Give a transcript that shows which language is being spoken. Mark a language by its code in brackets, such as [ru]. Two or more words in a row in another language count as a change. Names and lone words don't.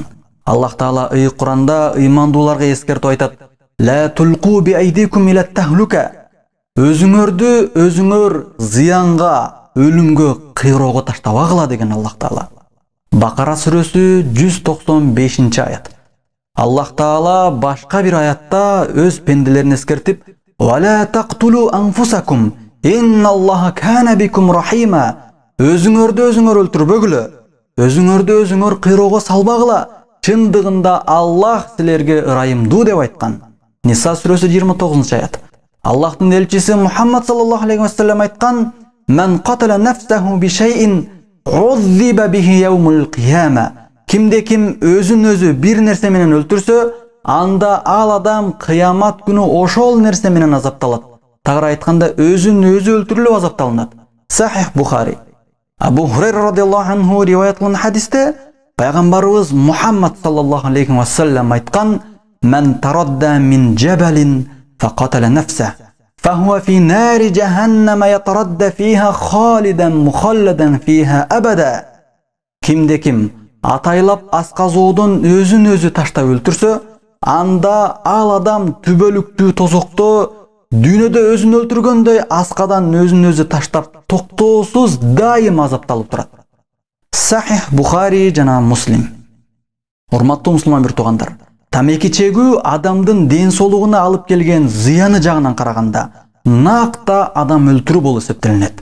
[ky] Аллах Таала Куранда ыймандууларга эскертип айтат: [ar] "لا تلقوا بأيديكم إلى التهلكة". [ky] Өзүңөрдү өзүңөр зыянга, өлүмгө, кыйроого таштабагыла деген Аллах Таала. Бакара сүрөсү 195-аят. Аллах Таала башка бир аятта өз пенделерин эскертип: [ar] "ولا تقتلوا أنفسكم إن الله كان بكم رحيما". [ky] Өзүңөрдү өзүңөр өлтүрбөгүлө, өзүңөрдү өзүңөр кыйроого салбагыла. Чындыгында Аллах силерге ырайымдуу деп айткан. Ниса сүрөсү 29-аят. Аллахтын элчиси Мухаммад [ar] صلى الله عليه وسلم [ky] айткан: [ar] "من قتل نفسه بشيء عذب به يوم القيامة". [ky] Кимде ким өзүн өзү бир нерсе менен өлтүрсө, анда ал адам кыямат күнү ошол нерсе менен азапталат. Тагыраак айтканда, өзүн өзү өлтүрүлүп азапталынат. Сахих Бухари. Абу Хурайра [ar] رضي الله عنه [ky] риваят кылган хадисте пайгамбарыбыз Мухаммад [ar] صلى الله عليه وسلم [ky] айткан: [ar] "من تردى من جبل فقتل نفسه فهو في نار جهنم يتردى فيها خالدا مخلدا فيها أبدا". [ky] Кимде ким атайлап асказоодон өзүн өзү таштап өлтүрсө, анда ал адам түбөлүктүү тозокто дүйнөдө өзүн өлтүргөндөй аскадан өзүн өзү таштап токтоосуз дайым азапталып турат. Сахих Бухари жана Муслим. Урматтуу мусулман бир туугандар, тамеки чегүү адамдын ден соолугуна алып келген зыяны жагынан караганда накта адам өлтүрүү болуп эсептелет.